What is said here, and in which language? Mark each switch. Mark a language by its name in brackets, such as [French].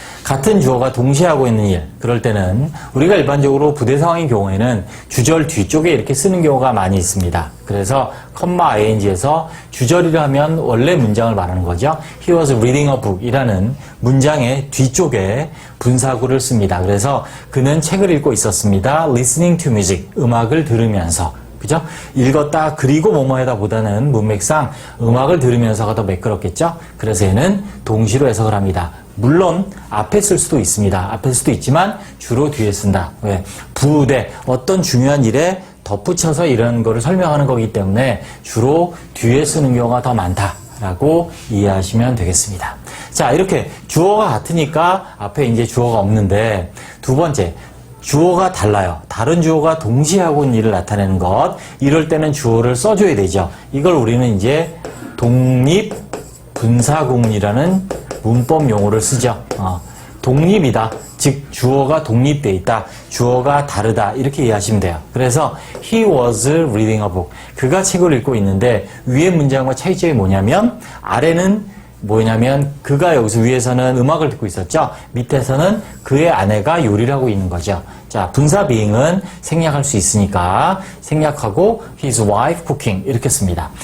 [Korean] 같은 주어가 동시에 하고 있는 일, 그럴 때는 우리가 일반적으로 부대 상황의 경우에는 주절 뒤쪽에 이렇게 쓰는 경우가 많이 있습니다. 그래서 ing에서 주절이라 하면 원래 문장을 말하는 거죠. [English] He was reading a book [Korean] 이라는 문장의 뒤쪽에 분사구를 씁니다. 그래서 그는 책을 읽고 있었습니다. [English] listening to music, [Korean] 음악을 들으면서. 그죠? 읽었다 그리고 뭐뭐하다 보다는 문맥상 음악을 들으면서가 더 매끄럽겠죠? 그래서 얘는 동시로 해석을 합니다. 물론 앞에 쓸 수도 있습니다. 앞에 쓸 수도 있지만 주로 뒤에 쓴다. 왜? 부대, 어떤 중요한 일에 덧붙여서 이런 거를 설명하는 거기 때문에 주로 뒤에 쓰는 경우가 더 많다라고 이해하시면 되겠습니다. 자, 이렇게 주어가 같으니까 앞에 이제 주어가 없는데, 두 번째, 주어가 달라요. 다른 주어가 동시에 하고 있는 일을 나타내는 것. 이럴 때는 주어를 써줘야 되죠. 이걸 우리는 이제 독립분사구문이라는 문법 용어를 쓰죠. 독립이다. 즉 주어가 독립되어 있다. 주어가 다르다. 이렇게 이해하시면 돼요. [English] 그래서 he was reading a book. [Korean] 그가 책을 읽고 있는데 위의 문장과 차이점이 뭐냐면 아래는 뭐냐면 그가 여기서 위에서는 음악을 듣고 있었죠. 밑에서는 그의 아내가 요리를 하고 있는 거죠. 자, 분사 being은 생략할 수 있으니까 생략하고 [English] his wife cooking [Korean] 이렇게 씁니다.